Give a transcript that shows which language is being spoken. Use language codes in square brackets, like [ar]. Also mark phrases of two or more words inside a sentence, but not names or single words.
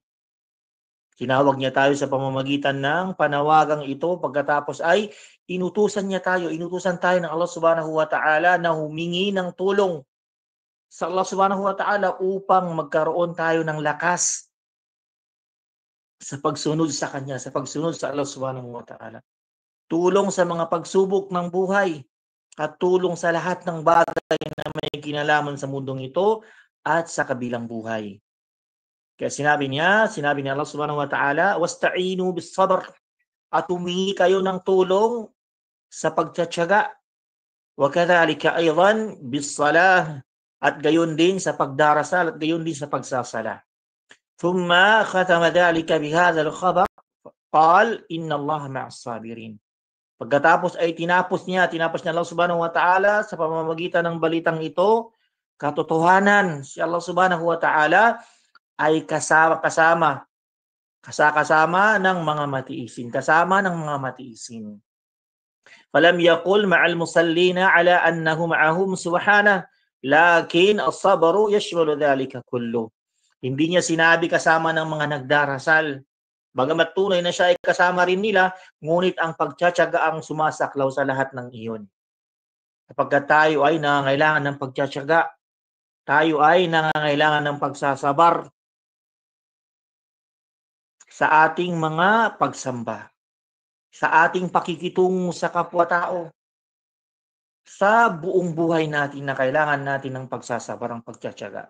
[tl] Tinawag niya tayo sa pamamagitan ng panawagang ito, pagkatapos ay inutusan tayo ng Allah [ar] سبحانه وتعالى [tl] na humingi ng tulong sa Allah [ar] سبحانه وتعالى [tl] upang magkaroon tayo ng lakas sa pagsunod sa Kanya, sa pagsunod sa Allah [ar] سبحانه وتعالى. [tl] Tulong sa mga pagsubok ng buhay at tulong sa lahat ng bagay na may kinalaman sa mundong ito at sa kabilang buhay. Kaya sinabi ni Allah [ar] سبحانه وتعالى, واستعينوا بالصبر, [tl] at humingi kayo ng tulong sa pagtiyatiyaga. [ar] وكذلك أيضا بالصلاة, [tl] at gayon din sa pagdarasal, at gayon din sa pagsasala. [ar] ثم ختم ذلك بهذا الخبر قال إن الله مع الصابرين. [tl] Pagkatapos ay tinapos niya Allah [ar] سبحانه وتعالى [tl] sa pamamagitan ng balitang ito, katotohanan, si Allah [ar] سبحانه وتعالى [tl] ay kasama ng mga matiisin, kasama ng mga matiisin. [ar] فلم يقل مع المصلين على أنه معهم سبحانه لكن الصبر يشمل ذلك كله. [tl] Hindi niya sinabi kasama ng mga nagdarasal, bagamat tunay na siya ay kasama rin nila, ngunit ang pagtiyatiyaga ang sumasaklaw sa lahat ng iyon. Kapag tayo ay nangangailangan ng pagtiyatiyaga, tayo ay nangangailangan ng pagsasabar sa ating mga pagsamba, sa ating pakikitungo sa kapwa-tao, sa buong buhay natin na kailangan natin ng pagsasabar, ang pagtiyatiyaga.